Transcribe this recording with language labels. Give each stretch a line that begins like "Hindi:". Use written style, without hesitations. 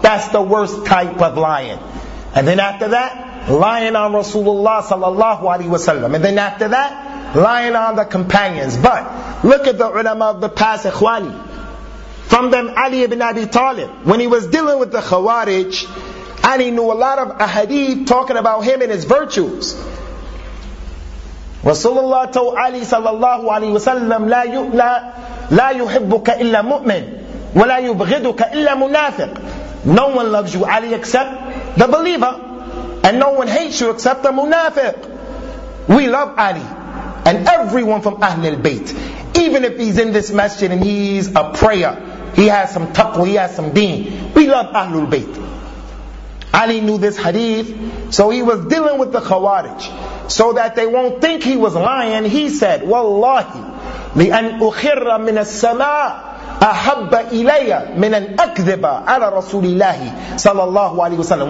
English: That's the worst type of lying. And then after that, lying on Rasulullah sallallahu alaihi wasallam. And then after that, lying on the companions. But look at the ulama of the past, ikhwani. From them, Ali ibn Abi Talib, when he was dealing with the Khawarij, Ali knew a lot of ahadith talking about him and his virtues. Rasulullah told Ali
Arabic: sallallahu alaihi wasallam, لا يحبك إلا مؤمن ولا يبغضك إلا منافق.
English: No one loves you, Ali, except the believer, and no one hates you except the munafiq. We love Ali and everyone from Ahlul Bayt, even if he's in this masjid and he's a prayer. He has some taqwa, he has some deen. We love Ahlul Bayt. Ali knew this hadith, so he was dealing with the Khawarij. So that they won't think he was lying, he said,
Arabic: Wallahi, لِأَنْ أُخِرَّ مِنَ السَّمَاءِ أَحَبَّ إِلَيَّ مِنَ الْأَكْذِبَ عَلَى رَسُولِ اللَّهِ صلى الله عليه وسلم.